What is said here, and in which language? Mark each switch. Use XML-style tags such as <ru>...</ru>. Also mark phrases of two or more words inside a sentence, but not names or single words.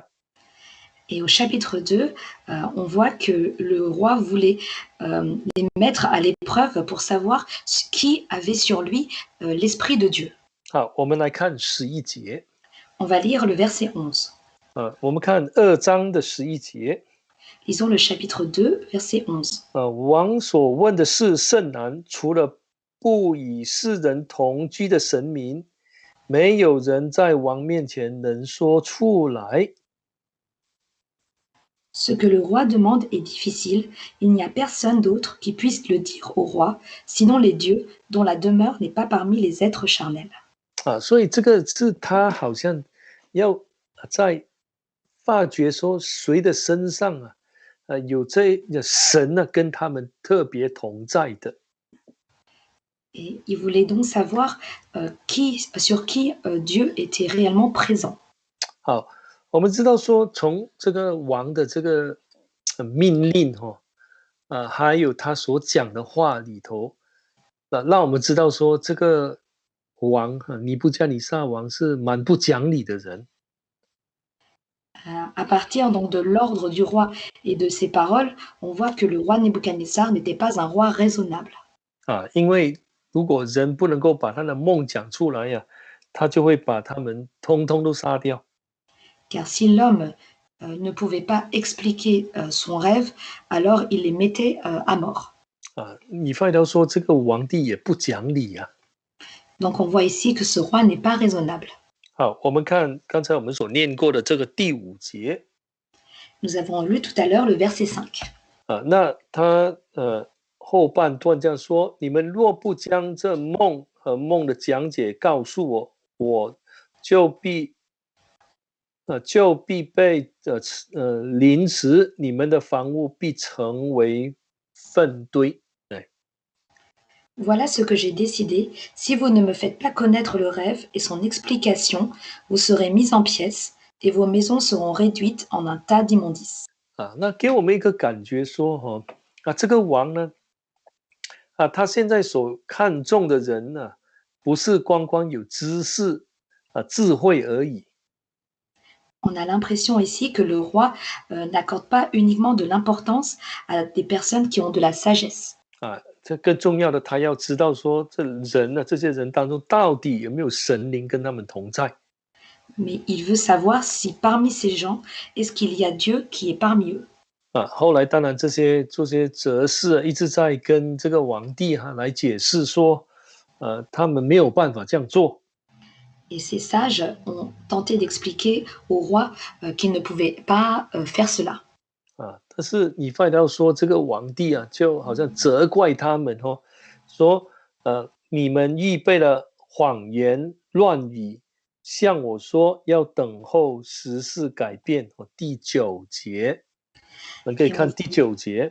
<fr>Et au chapitre 2, on voit que le roi voulait les mettre à l'épreuve pour savoir qui avait sur lui l'Esprit de Dieu.</fr> <zh>好，我们来看11节。</zh> <fr>On va lire le verset 11.</fr> <zh>我们看2章的11节。</zh> <fr>Lisons le chapitre 2, verset 11.</fr> <zh>王所问的事甚难，除了不与世人同居的神明，没有人在王面前能说出来。</zh> <fr>Ce que le roi demande est difficile, il n'y a personne d'autre qui puisse le dire au roi, sinon les dieux, dont la demeure n'est pas parmi les êtres charnels.</fr> <zh>所以这个是他好像要在发觉说谁的身上有这神跟他们特别同在的。</zh> <fr>Et il voulait donc savoir sur qui Dieu était réellement présent.</fr> <zh>好，我们知道说从这个王的这个命令还有他所讲的话里头，让我们知道说这个王尼布加尼撒王是蛮不讲理的人。</zh> <fr>À partir donc de l'ordre du roi et de ses paroles, on voit que le roi Nebuchadnezzar n'était pas un roi raisonnable.</fr> <zh>因为如果人不能够把他的梦讲出来呀，他就会把他们通通都杀掉。</zh> <fr>Car si l'homme ne pouvait pas expliquer son rêve, alors il les mettait à mort.</fr> <zh>你发现说这个皇帝也不讲理啊。</zh> <fr>Donc on voit ici que ce roi n'est pas raisonnable.</fr> <zh>好，我们看刚才我们所念过的这个第5节。</zh> <fr>Nous avons lu tout à l'heure le verset 5.</fr> <zh>那他后半段这样说：你们若不将这梦和梦的讲解告诉我，我就必被凌迟，你们的房屋必成为粪堆。</zh> <fr>Voilà ce que j'ai décidé. Si vous ne me faites pas connaître le rêve et son explication, vous serez mis en pièces et vos maisons seront réduites en un tas d'immondices.</fr> <zh>那给我们一个感觉说这个王呢他现在所看重的人呢不是光光有知识智慧而已。</zh> <fr>On a l'impression ici que le roi n'accorde pas uniquement de l'importance à des personnes qui ont de la sagesse.</fr> <zh>这更重要的，他要知道说这些人当中到底有没有神灵跟他们同在。</zh> <fr>Mais il veut savoir si parmi ces gens, est-ce qu'il y a Dieu qui est parmi eux.</fr> <zh>后来当然这些哲士一直在跟这个皇帝来解释说，他们没有办法这样做。</zh> <fr>Et ces sages ont tenté d'expliquer au roi qu'il ne pouvait pas faire cela.</fr> <zh>但是你发现说这个皇帝就好像责怪他们说你们预备了谎言乱语，向我说要等候时事改变。第9节，我们可以看第9节。</zh>